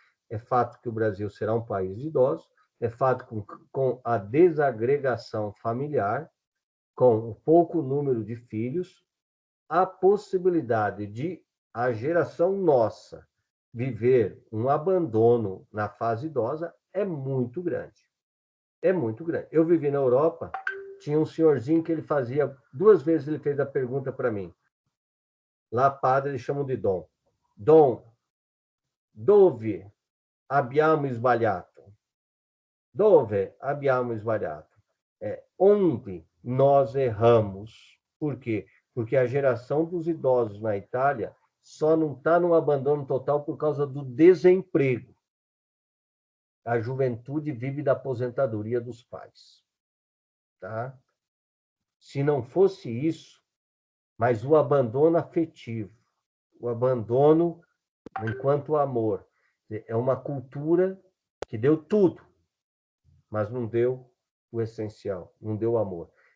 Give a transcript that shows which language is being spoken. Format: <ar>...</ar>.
<pt>É fato que o Brasil será um país de idosos, é fato com a desagregação familiar, com o pouco número de filhos, a possibilidade de a geração nossa viver um abandono na fase idosa é muito grande. É muito grande. Eu vivi na Europa, tinha um senhorzinho que ele fazia, 2 vezes ele fez a pergunta para mim. Lá, padre, eles chamam de Dom.</pt> <it>Dom, dove abbiamo sbagliato? Dove abbiamo sbagliato?</it> <pt>Onde nós erramos. Por quê? Porque a geração dos idosos na Itália só não está num abandono total por causa do desemprego. A juventude vive da aposentadoria dos pais. Tá? Se não fosse isso, mas o abandono afetivo, o abandono enquanto amor, é uma cultura que deu tudo, mas não deu o essencial, não deu amor.</pt>